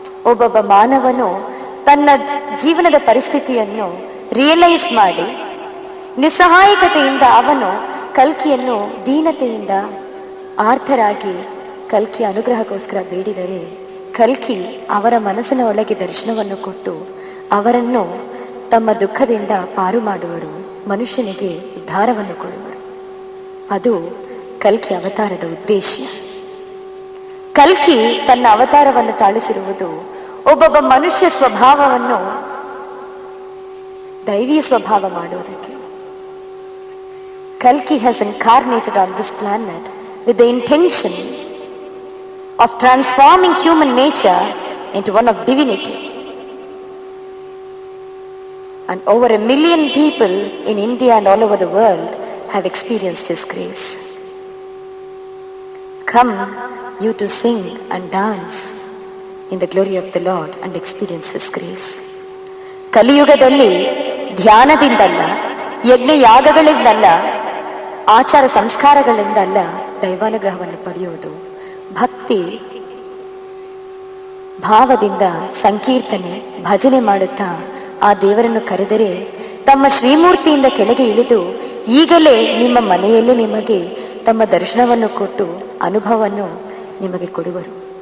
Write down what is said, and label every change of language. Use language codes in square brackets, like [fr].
[kn] ಒಬ್ಬೊಬ್ಬ ಮಾನವನು ತನ್ನ ಜೀವನದ ಪರಿಸ್ಥಿತಿಯನ್ನು ರಿಯಲೈಸ್ ಮಾಡಿ ನಿಸ್ಸಹಾಯಕತೆಯಿಂದ ಅವನು ಕಲ್ಕಿಯನ್ನು ದೀನತೆಯಿಂದ ಆರ್ಥರಾಗಿ ಕಲ್ಕಿ ಅನುಗ್ರಹಕ್ಕೋಸ್ಕರ ಬೇಡಿದರೆ ಕಲ್ಕಿ ಅವರ ಮನಸ್ಸಿನ ಒಳಗೆ ದರ್ಶನವನ್ನು ಕೊಟ್ಟು ಅವರನ್ನು ತಮ್ಮ ದುಃಖದಿಂದ ಪಾರು ಮಾಡುವರು, ಮನುಷ್ಯನಿಗೆ ಉದ್ಧಾರವನ್ನು ಕೊಡುವರು. ಅದು ಕಲ್ಕಿ ಅವತಾರದ ಉದ್ದೇಶ. ಕಲ್ಕಿ ತನ್ನ ಅವತಾರವನ್ನು ತಾಳಿಸಿರುವುದು ಒಬ್ಬೊಬ್ಬ ಮನುಷ್ಯ ಸ್ವಭಾವವನ್ನು ದೈವಿ ಸ್ವಭಾವ ಮಾಡುವುದಕ್ಕೆ. [en] Kalki has incarnated on this planet with the intention of transforming human nature into one of divinity. And over 1 million people in India and all over the world have experienced His grace. Come, you to sing and dance in the glory of the Lord and experience His grace. [kn] ಕಲಿಯುಗದಲ್ಲಿ ಧ್ಯಾನದಿಂದಲ್ಲ, ಯಜ್ಞ ಯಾಗಗಳಿಂದಲ್ಲ, ಆಚಾರ ಸಂಸ್ಕಾರಗಳಿಂದಲ್ಲ ದೈವಾನುಗ್ರಹವನ್ನು ಪಡೆಯುವುದು. ಭಕ್ತಿ ಭಾವದಿಂದ ಸಂಕೀರ್ತನೆ, ಭಜನೆ ಮಾಡುತ್ತಾ ಆ ದೇವರನ್ನು ಕರೆದರೆ ತಮ್ಮ ಶ್ರೀಮೂರ್ತಿಯಿಂದ ಕೆಳಗೆ ಇಳಿದು ಈಗಲೇ ನಿಮ್ಮ ಮನೆಯಲ್ಲೇ ನಿಮಗೆ ತಮ್ಮ ದರ್ಶನವನ್ನು ಕೊಟ್ಟು ಅನುಭವವನ್ನು ನಿಮಗೆ ಕೊಡುವರು.